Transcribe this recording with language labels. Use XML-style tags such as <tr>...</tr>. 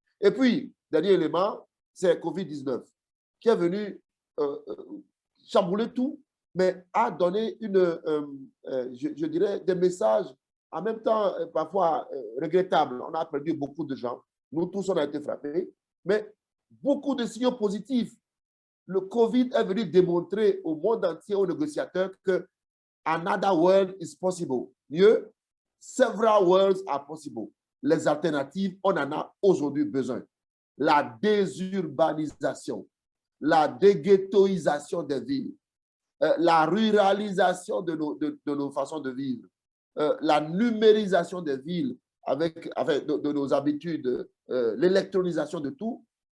<fr>Et puis, dernier élément, c'est Covid-19, qui est venu chambouler tout, mais a donné je dirais, des messages en même temps parfois regrettables. On a perdu beaucoup de gens. Nous tous, on a été frappés, mais beaucoup de signaux positifs. Le Covid est venu démontrer au monde entier, aux négociateurs, que</fr> <en>another world is possible.</en> <fr>Mieux,</fr> <en>several worlds are possible.</en> <fr>Les alternatives, on en a aujourd'hui besoin. La désurbanisation, la déghettoisation des villes, la ruralisation de nos façons de vivre, la numérisation des villes avec de nos habitudes, l'électronisation de tout.</fr>